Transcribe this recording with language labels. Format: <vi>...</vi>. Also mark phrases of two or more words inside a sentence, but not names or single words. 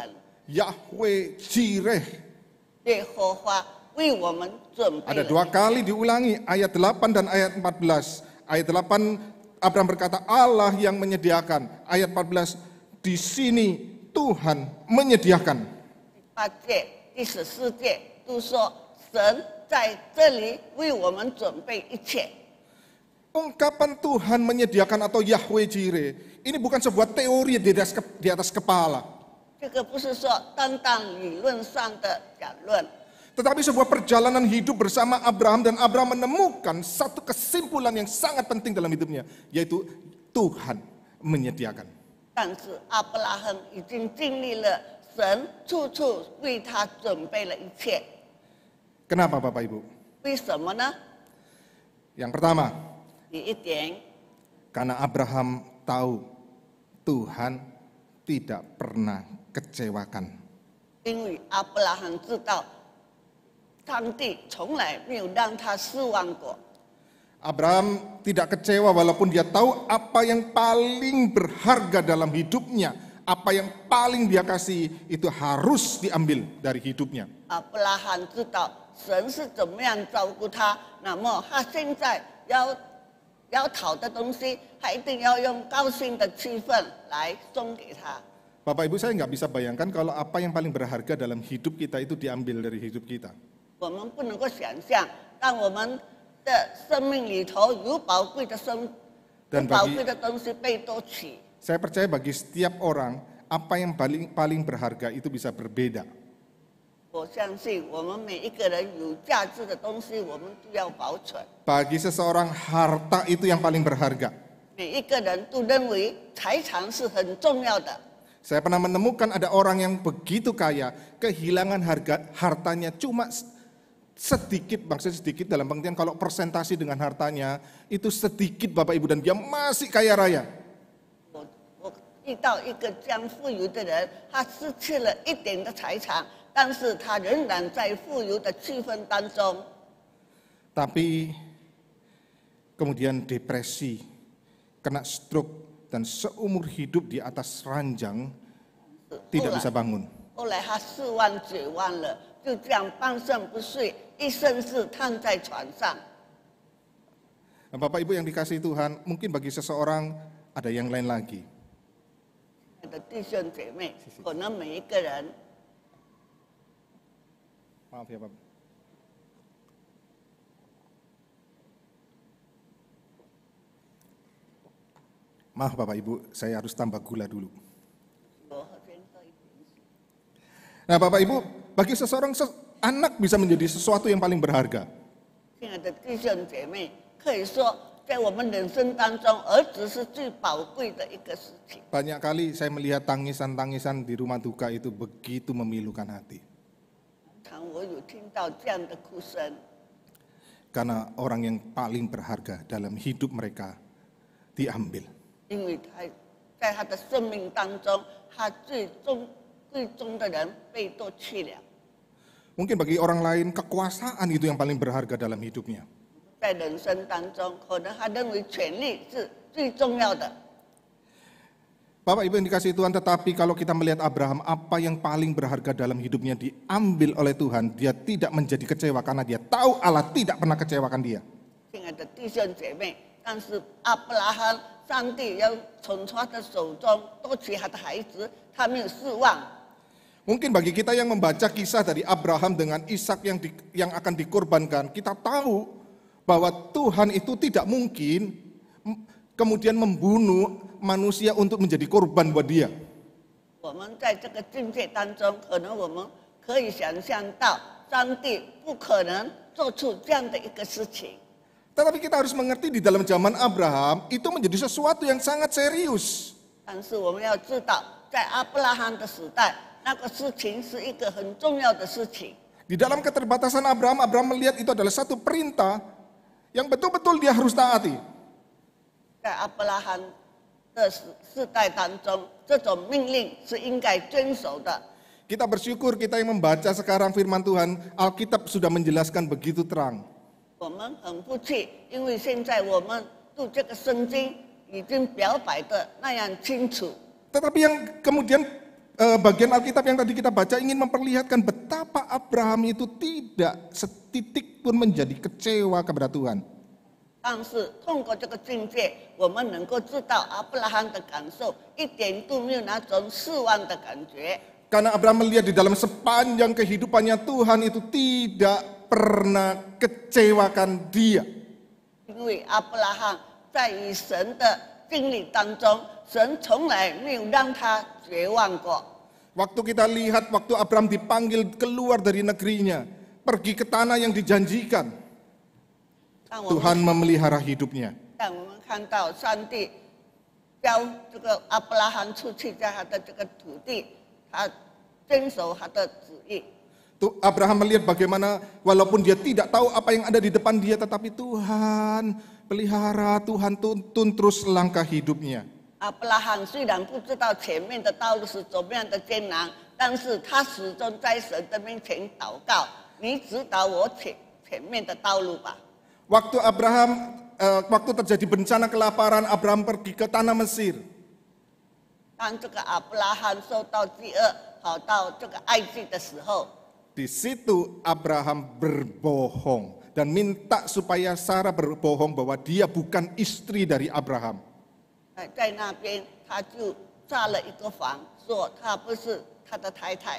<id>Yahweh Jireh.</id> <zh>耶和华为我们准备</zh> <id>Ada</id> <zh>了</zh> <id>2 kali diulangi ayat 8 dan ayat 14. Ayat 8 Abraham berkata Allah yang menyediakan. Ayat 14 di sini Tuhan menyediakan.</id> <zh>8 节、第14节都说神在这里为我们准备一切。</zh> <id>Ungkapan Tuhan menyediakan atau Yahweh Jireh ini bukan sebuah teori di atas kepala,</id> <zh>这个不是说单单理论上的讲论，</zh> <id>tetapi sebuah perjalanan hidup bersama Abraham, dan Abraham menemukan satu kesimpulan yang sangat penting dalam hidupnya, yaitu Tuhan menyediakan.</id> <zh>但是亚伯拉罕已经经历了神处处为他准备了一切。</zh> <id>Kenapa Bapak Ibu?</id> <zh>为什么呢？</zh> <id>Yang pertama,</id> <zh>第一点，</zh> <id>karena Abraham tahu Tuhan tidak pernah kecewakan.</id> <zh>因为亚伯拉罕知道上帝从来没有让他失望过。</zh> <id>Abraham tidak kecewa walaupun dia tahu apa yang paling berharga dalam hidupnya, apa yang paling dia kasih itu harus diambil dari hidupnya.</id> <zh>亚伯拉罕知道神是怎么样照顾他，那么他现在要讨的东西，他一定要用高兴的气氛来送给他。</zh> <id>Bapak Ibu, saya nggak bisa bayangkan kalau apa yang paling berharga dalam hidup kita itu diambil dari hidup kita.</id> <zh>我们不能够想象，当我们的生命里头有宝贵的宝贵的东西被夺取。</zh> <id>Saya percaya bagi setiap orang apa yang paling berharga itu bisa berbeda.</id> <zh>我相信我们每一个人有价值的东西，我们都要保存。</zh> <id>Bagi seseorang harta itu yang paling berharga.</id> <zh>每一个人都认为财产是很重要的。</zh> <id>Saya pernah menemukan ada orang yang begitu kaya, kehilangan hartanya cuma sedikit, maksudnya sedikit dalam pengertian kalau persentase dengan hartanya itu sedikit Bapak Ibu, dan dia masih kaya raya.</id> <zh>我遇到一个这样富有的人，他失去了一点的财产，但是他仍然在富有的气氛当中。</zh> <id>Tapi kemudian depresi, kena stroke, dan seumur hidup di atas ranjang tidak bisa bangun.</id> <zh>后来他4万9万了，就这样半身不遂，一生是躺在床上。</zh> <id>Nah, Bapak Ibu yang dikasihi Tuhan, mungkin bagi seseorang ada yang lain lagi.</id> <zh>我的弟兄姐妹，可能每一个人</zh> <id>Maaf ya Bapak. Maaf Bapak Ibu, saya harus tambah gula dulu.</id> <zh>我先喝一点水。</zh> <id>Nah Bapak Ibu, bagi seseorang anak bisa menjadi sesuatu yang paling berharga.</id> <zh>亲爱的弟兄姐妹，可以说在我们人生当中，儿子是最宝贵的一个事情。</zh> <id>Banyak kali saya melihat tangisan-tangisan di rumah duka itu begitu memilukan hati.</id> <zh>常我有听到这样的哭声，</zh> <id>Karena orang yang paling berharga dalam hidup mereka diambil.</id> <zh>因为他在他的生命当中，他最终的人被夺去了。</zh> <id>Mungkin bagi orang lain kekuasaan itu yang paling berharga dalam hidupnya.</id> <zh>在人生当中，可能他认为权力是最重要的。</zh> <id>Bapak Ibu yang dikasihi Tuhan, tetapi kalau kita melihat Abraham, apa yang paling berharga dalam hidupnya diambil oleh Tuhan. Dia tidak menjadi kecewa karena dia tahu Allah tidak pernah kecewakan dia.</id> <zh>亲爱的弟兄姐妹，但是亚伯拉罕，上帝要从他的手中夺取他的孩子，他没有失望。</zh> <id>Mungkin bagi kita yang membaca kisah dari Abraham dengan Ishak yang akan dikorbankan, kita tahu bahwa Tuhan itu tidak mungkin kemudian membunuh manusia untuk menjadi korban buat dia.</id> <zh>我们在这个境界当中，可能我们可以想象到，上帝不可能做出这样的一个事情。</zh> <id>Tetapi kita harus mengerti di dalam zaman Abraham itu menjadi sesuatu yang sangat serius.</id> <zh>但是我们要知道，在亚伯拉罕的时代，那个事情是一个很重要的事情。</zh> <id>Di dalam keterbatasan Abraham, Abraham melihat itu adalah satu perintah yang betul-betul dia harus taati.</id> <zh>在亚伯拉罕的世代当中，这种命令是应该遵守的。</zh> <id>Kita bersyukur kita yang membaca sekarang firman Tuhan, Alkitab sudah menjelaskan begitu terang.</id> <zh>我们很不气，因为现在我们读这个圣经已经表白的那样清楚。</zh> <id>Tetapi yang kemudian bagian Alkitab yang tadi kita baca ingin memperlihatkan betapa Abraham itu tidak setitik pun menjadi kecewa kepada Tuhan.</id> <zh>但是通过这个境界，我们能够知道亚伯拉罕的感受，一点都没有那种失望的感觉。</zh> <id>Karena Abraham melihat di dalam sepanjang kehidupannya Tuhan itu tidak pernah kecewakan dia.</id> <zh>因为亚伯拉罕在与神的经历当中，神从来没有让他绝望过。</zh> <id>Waktu kita lihat waktu Abraham dipanggil keluar dari negerinya, pergi ke tanah yang dijanjikan,</id> <zh>但我们</zh> <id>Tuhan memelihara hidupnya.</id> <zh>但我们看到上帝教这个亚伯拉罕出去，在他的这个土地，他遵守他的旨意。</zh> <id>Tuh Abraham melihat bagaimana walaupun dia tidak tahu apa yang ada di depan dia, tetapi Tuhan pelihara, Tuhan tuntun terus langkah hidupnya.</id> <zh>亚伯拉罕虽然不知道前面的道路是怎么样的艰难，但是他始终在神的面前祷告：“你指导我前面的道路吧。”</zh> <id>Waktu terjadi bencana kelaparan, Abraham pergi ke tanah Mesir.</id> <zh>当这个亚伯拉罕受到饥饿，跑到这个埃及的时候，</zh> <id>Di situ Abraham berbohong dan minta supaya Sarah berbohong bahwa dia bukan istri dari Abraham.</id> <zh>在那边他就炸了一个谎，说他不是他的太太。</zh>